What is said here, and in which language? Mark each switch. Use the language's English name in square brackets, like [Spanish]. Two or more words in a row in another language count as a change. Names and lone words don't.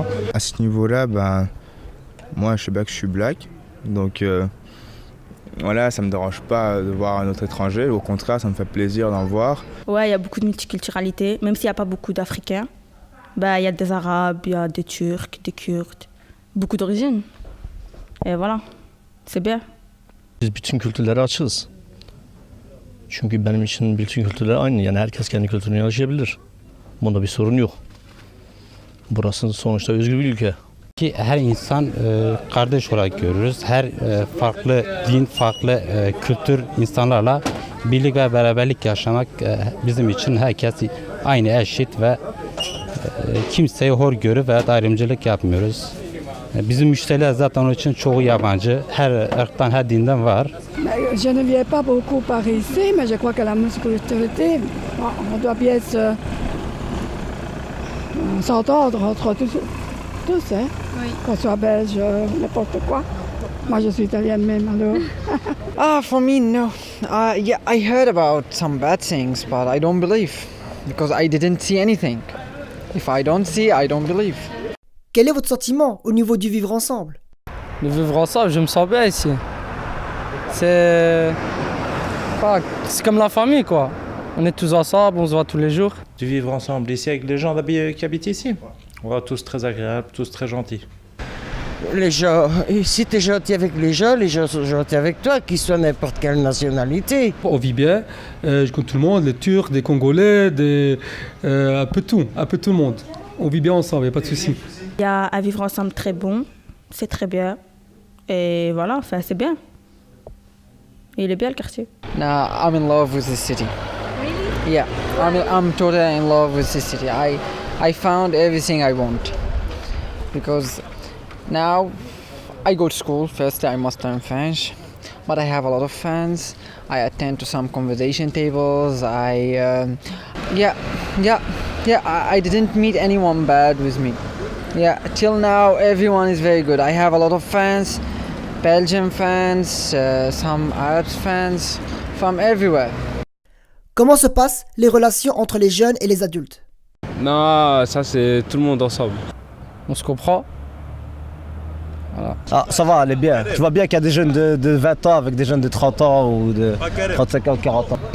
[French] À ce niveau-là, moi je sais pas que je suis black, donc voilà, ça me dérange pas de voir un autre étranger, au contraire, ça me fait plaisir d'en voir. Ouais, il y a beaucoup de multiculturalité, même s'il n'y a pas beaucoup d'Africains. Il y a des Arabes, il y a des Turcs, des Kurdes, beaucoup d'origines. Et voilà, c'est bien. [Turkish] Biz bütün kültürlere açığız. Çünkü benim için bütün kültürler aynı. Yani herkes kendi kültürünü yaşayabilir. Bunda bir sorun yok. Burası sonuçta özgür bir ülke. Ki her insan kardeş olarak görürüz. Her farklı din, farklı kültür insanlarla birlik ve beraberlik yaşamak bizim için herkes aynı eşit ve kimseyi hor görüp veya ayrımcılık yapmıyoruz. Bizim müşteriler zaten onun için çoğu yabancı. Her ırktan, her dinden var. [French] Je ne viens pas beaucoup par ici, mais je crois que la multiculturalité, on doit bien s'entendre entre tous, hein? Oui. Qu'on soit belge, n'importe quoi. Moi, je suis italienne même, alors. [English] For me, no. Yeah, I heard about some bad things, but I don't believe. Because I didn't see anything. If I don't see, I don't believe. [French] Quel est votre sentiment au niveau du vivre ensemble? Le vivre ensemble, je me sens bien ici. C'est comme la famille, quoi. On est tous ensemble, on se voit tous les jours. Du vivre ensemble ici avec les gens qui habitent ici. On va tous très agréables, tous très gentils. Les gens, si tu es gentil avec les gens sont gentils avec toi, qu'ils soient n'importe quelle nationalité. On vit bien, je connais tout le monde, les Turcs, des Congolais, un peu tout le monde. On vit bien ensemble, il n'y a pas de souci. Il y a un vivre ensemble très bon, c'est très bien. Et voilà, enfin c'est bien. Et il est bien le quartier. [English] Now I'm in love with this city. Really? Yeah, I'm totally in love with this city. I found everything I want. Because now I go to school, first I must learn French. But I have a lot of friends. I attend to some conversation tables. I didn't meet anyone bad with me. Yeah, till now everyone is very good. I have a lot of fans, Belgian fans, some Arab fans, from everywhere. [French] Comment se passent les relations entre les jeunes et les adultes? Non, ça c'est tout le monde ensemble. On se comprend. Voilà. Ah, ça va, elle est bien. Tu vois bien qu'il y a des jeunes de 20 ans avec des jeunes de 30 ans ou de 35 ans, 40 ans.